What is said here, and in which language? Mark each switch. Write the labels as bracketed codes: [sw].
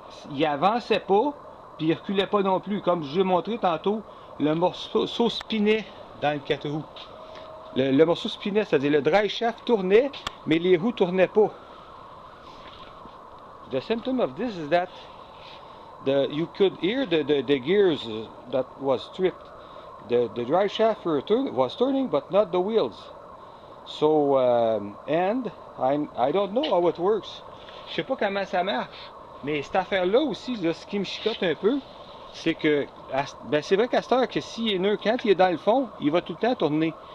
[fr] Il avançait pas, puis il reculait pas non plus. Comme je vous ai montré tantôt, le morceau spinait dans le 4 roues. Le morceau spinait, c'est-à-dire le drive shaft tournait, mais les roues tournaient pas. [en] The symptom of this is that you could hear the gears that was stripped. The drive shaft was turning, but not the wheels. So, and I don't know how it works. [fr] Je sais pas comment ça marche. Mais cette affaire-là aussi, là, ce qui me chicote un peu, c'est que, ben c'est vrai qu'à cette heure, que s'il est neutre, quand il est dans le fond, il va tout le temps tourner.